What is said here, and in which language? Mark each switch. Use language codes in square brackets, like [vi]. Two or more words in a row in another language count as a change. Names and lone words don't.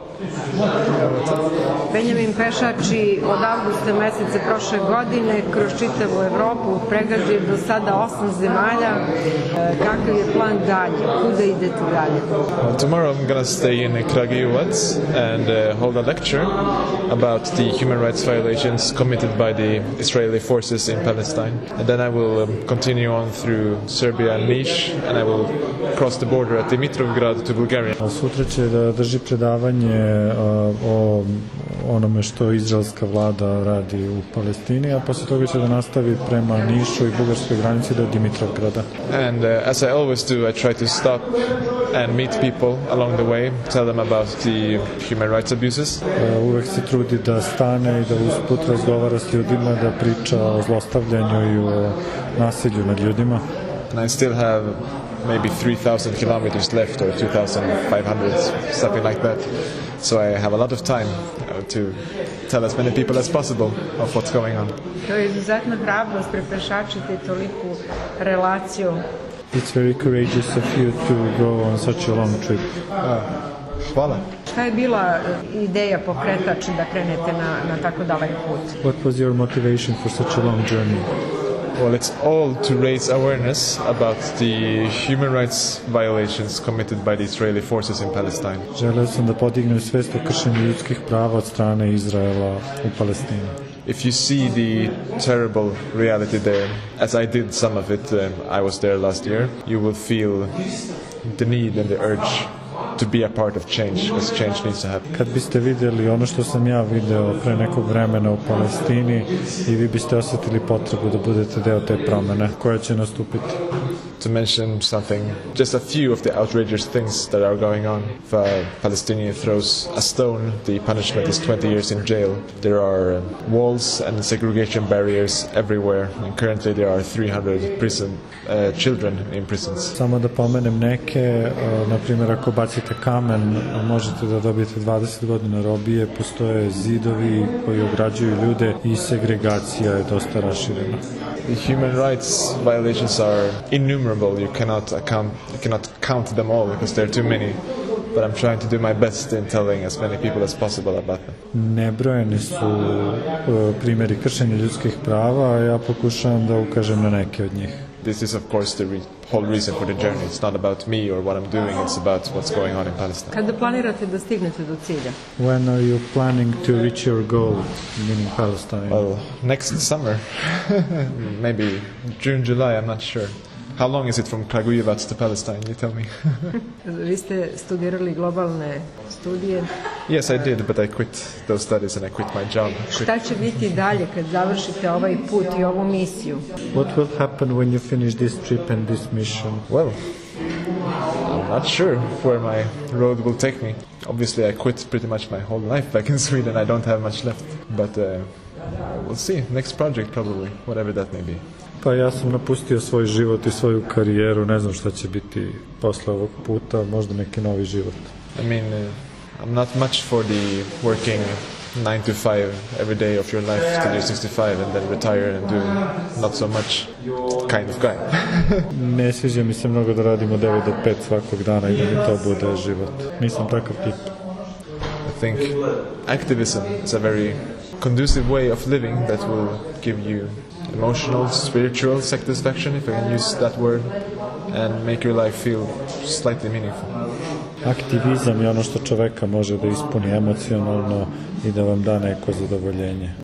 [sr] Benjamin Pešači od avgusta meseca prošle godine kroz čitavu Evropu pregazio do sada 8 zemalja. Kakav je plan dalje? Kuda idete dalje? [en] Well, tomorrow I'm gonna stay in Kragujevac and hold a lecture about the human rights violations committed by the Israeli forces in Palestine. And then I will continue on through Serbia and Niš, and I will cross the border at Dimitrovgrad to Bulgaria. [sr] Sutra će da drži predavanje o onome što izraelska vlada radi u Palestini, a posle toga će da nastavi prema Nišu i bugarskoj granici do Dimitrovgrada. [en] And as I always do, I try to stop and meet people along the way, tell them about the human rights abuses. [sr] Uvek se trudi da stane i da usput razgovara s ljudima, da priča o zlostavljanju i o nasilju nad ljudima. [en] And I still have maybe 3,000 kilometers left or 2,500, something like that. So I have a lot of time to tell as many people as possible of what's going on. [sr] To je izuzetna hrabrost prepešačiti toliku relaciju. [en] It's very courageous of you to go on such a long trip. [sr] Hvala. Šta je bila ideja pokretač da krenete na tako dalek put? [en] What was your motivation for such a long journey? Well, it's all to raise awareness about the human rights violations committed by the Israeli forces in Palestine. [sr] Želeo sam da podignem svest o kršenju ljudskih prava od strane Izraela u Palestini. [en] If you see the terrible reality there, as I did some of it, I was there last year, you will feel the need and the urge to be a part of change, because change needs to happen. [sr] Kad biste vidjeli ono što sam ja video pre nekog vremena u Palestini, i vi biste osjetili potrebu da budete deo te promene koja će nastupiti. [en] To mention something, just a few of the outrageous things that are going on. If a Palestinian throws a stone, the punishment is 20 years in jail. There are walls and segregation barriers everywhere, and currently there are 300 children in prisons. [sr] Samo da pomenem neke, na primjer ako bacite kamen, možete da dobijete 20 godina robije, postoje zidovi koji ograđuju ljude i segregacija je dosta raširena. [en] The human rights violations are innumerable. You cannot count them all because there are too many. But I'm trying to do my best in telling as many people as possible about them. [sr] Nebrojeni su primjeri kršenja ljudskih prava, a ja pokušavam da ukažem na neke od njih. [en] This is of course the whole reason for the journey. It's not about me or what I'm doing, it's about what's going on in Palestine. [sr] Kada planirate da stignete do cilja? [en] When are you planning to reach your goal, meaning Palestine? Well, next summer. Maybe June, July, I'm not sure. How long is it from Kragujevac to Palestine, you tell me? [sr] Vi ste studirali globalne studije. [en] Yes, I did, but I quit those studies and I quit my job. [sr] Šta će biti dalje kad završite ovaj put i ovu misiju? [en] What will happen when you finish this trip and this mission? Well, I'm not sure where my road will take me. Obviously, I quit pretty much my whole life back in Sweden. I don't have much left, but we'll see. Next project probably, whatever that may be. [sr] Pa ja sam napustio svoj život i svoju karijeru, ne znam šta će biti posle ovog puta, možda neki novi život. [en] I mean, I'm not much for the working 9 to 5 every day of your life till you're 65 and then retire and do not so much kind of guy. [sr] Ne sviđa mi se mnogo da radimo 9 do 5 svakog dana i da mi to bude život. Nisam takav tip. [en] I think activism is a very conducive way of living that will give you emotional, spiritual satisfaction, if I can use that word, and make your life feel slightly meaningful. [sr] Aktivizam je ono što čoveka može da ispuni emocionalno i da vam da neko zadovoljenje.